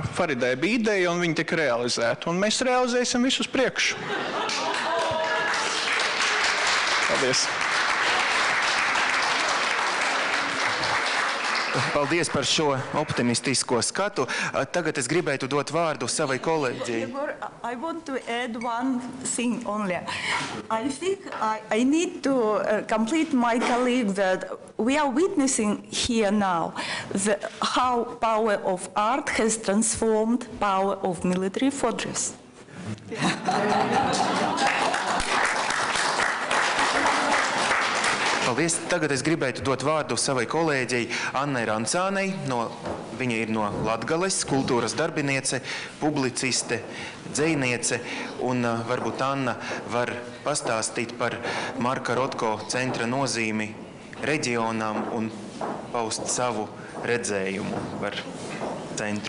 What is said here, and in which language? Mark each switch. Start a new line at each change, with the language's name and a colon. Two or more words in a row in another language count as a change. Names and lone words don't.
Latvian: Faridai bija ideja un viņa tika realizēta. Un mēs realizēsim visu uz priekšu. Paldies. Paldies par šo optimistisko skatu. Tagad es gribētu dot vārdu savai kolēģei.
English: I want to add one thing only. I think I need to complete my colleague that we are witnessing here now how power of art has transformed power of military fortress.
Latvian: Paldies. Tagad es gribētu dot vārdu savai kolēģei Annai Rancānei. Viņa ir no Latgales, kultūras darbiniece, publiciste, dzejniece, un varbūt Anna var pastāstīt par Marka Rotko centra nozīmi reģionām un paust savu redzējumu par centru.